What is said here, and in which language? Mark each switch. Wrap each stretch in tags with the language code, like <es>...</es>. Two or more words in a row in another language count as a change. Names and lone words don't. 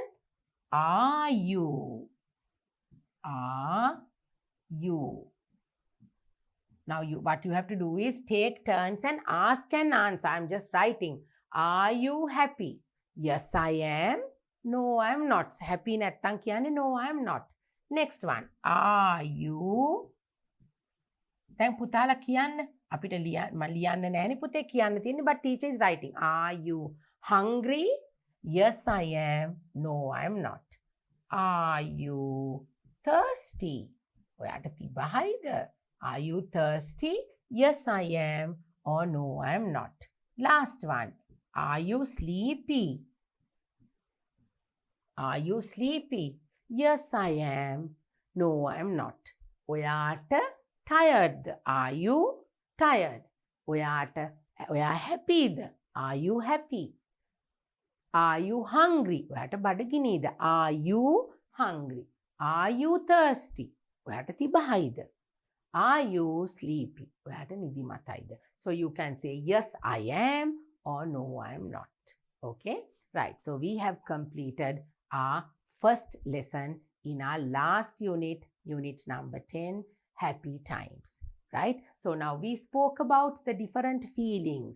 <en>Are you? Are you? Now what you have to do is take turns and ask and answer. I'm just writing. Are you happy? Yes, I am. No, I'm not. Happy</en> <si>නැත්තම් කියන්නේ</si> <en>no, I'm not. Next one. Are you?</en> <si>දැන් පුතාලා කියන්න. අපිට ලියන්න නෑනේ පුතේ කියන්න තියෙන්නේ,</si> <en>but teacher is writing. Are you hungry? Yes, I am. No, I'm not. Are you thirsty?</en> <si>ඔයාට තිබහයිද?</si> <en>Are you thirsty? Yes, I am. Or no, I'm not. Last one. Are you sleepy? Are you sleepy? Yes, I am. No, I'm not. ඔයාට tired? Are you tired?</en> <si>ඔයා happyද?</si> <en>Are you happy? Are you hungry?</en> <si>ඔයාට බඩගිනීද?</si> <en>Are you hungry? Are you thirsty?</en> <si>ඔයාට තිබහයිද?</si> <en>Are you sleepy?</en> <si>ඔයාට නිදිමතයිද?</si> <en>So you can say yes, I am, or no, I am not. Okay? Right. So we have completed our first lesson in our last unit, unit number 10, happy times. Right? So now we spoke about the different feelings.</en>